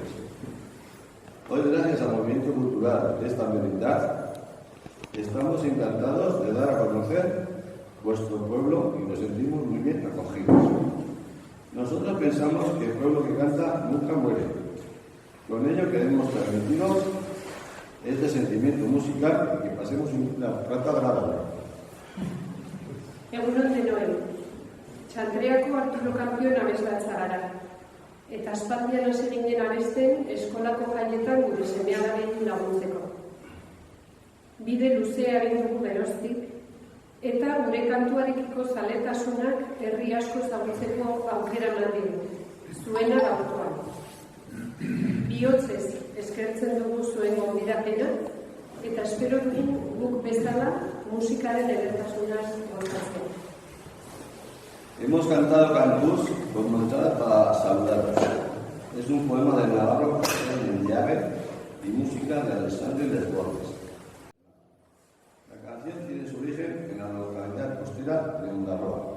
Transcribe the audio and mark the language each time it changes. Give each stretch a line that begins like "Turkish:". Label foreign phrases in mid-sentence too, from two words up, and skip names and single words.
Spanish: Hoy, gracias al movimiento cultural de esta merindad, estamos encantados de dar a conocer vuestro pueblo y nos sentimos muy bien acogidos. Nosotros pensamos que el pueblo que canta nunca muere. Con ello queremos transmitiros este sentimiento musical y que pasemos una rata agradable.
Basque: Egunon denoi, Txandreako Arturo Campion abeslatzea gara. Eta aspaldian hasi ginen abesten eskolako jaietan gure seme-alabei laguntzeko. Bide luzea egin dugu geroztik, eta gure kantuarekiko zaletasunak herri asko zagutzeko aukera eman digu, zuena gaurkoan. Bihotzez eskertzen dugu zuen gonbidapena, eta espero dugu guk bezala musikaren edertasunaz gozatzen.
Spanish: Hemos cantado Cantús con Montada para saludaros. Es un poema de Navarro en llave y música de Alessandro Desbordes. La canción tiene su origen en la localidad costera de Ondarroa.